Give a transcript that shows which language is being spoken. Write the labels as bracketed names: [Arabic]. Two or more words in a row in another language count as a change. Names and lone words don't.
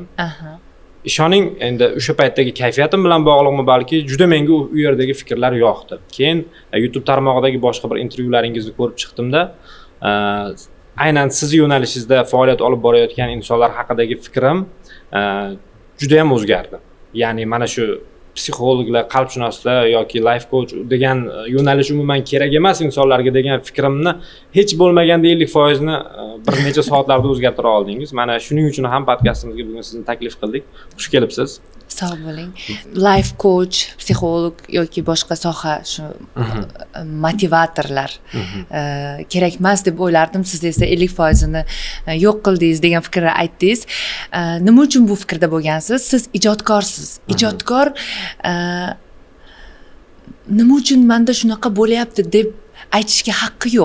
[Uzbek] Ishoning, endi o'sha paytdagi kayfiyatim bilan bog'liqmi, balki juda menga u yerdagi fikrlar yoqdi. Keyin YouTube tarmog'idagi boshqa bir intervyularingizni ko'rib chiqdimda, aynan siz yo'nalishingizda faoliyat olib borayotgan insonlar haqidagi fikrim juda ham o'zgardi. Ya'ni mana shu psixologlar, qalbshunoslar yoki [English] life coach [Uzbek] degan yo'nalish umuman kerak emas insonlarga degan fikrimni hech bo'lmaganda 50% ni bir necha soatlarda o'zgartira oldingiz. Mana shuning uchun ham podkastimizga bugun sizni taklif qildik. Xush kelibsiz. Sog' bo'ling. [English] Life coach, [Uzbek] psixolog yoki boshqa soha shu motivatorlar kerak emas deb o'ylardim. Siz esa 50% ni yo'q qildingiz degan fikrni aytdingiz. Nima uchun bu fikrda bo'lgansiz? Siz ijodkorsiz. Ijodkor nima uchun menda shunaqa bo'lyapti deb aytishga haqqi yo'q.